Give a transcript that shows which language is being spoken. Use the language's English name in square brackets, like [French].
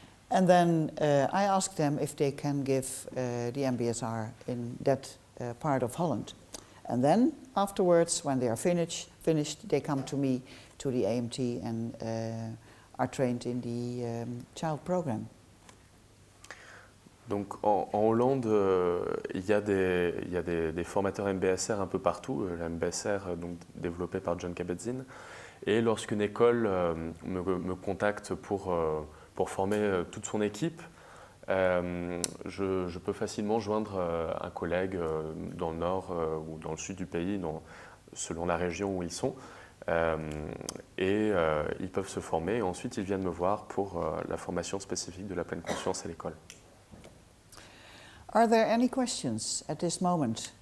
[English] And then I ask them if they can give the MBSR in that part of Holland. And then afterwards, when they are finished, they come to me, to the AMT, and are trained in the child program. [French] Donc en Hollande, il y a des formateurs MBSR un peu partout. La MBSR, donc développée par John Kabat-Zinn. Et lorsqu'une école me contacte pour former toute son équipe, je peux facilement joindre un collègue dans le nord ou dans le sud du pays, selon la région où ils sont. Ils peuvent se former et ensuite ils viennent me voir pour la formation spécifique de la pleine conscience à l'école. [English] Are there any questions at this moment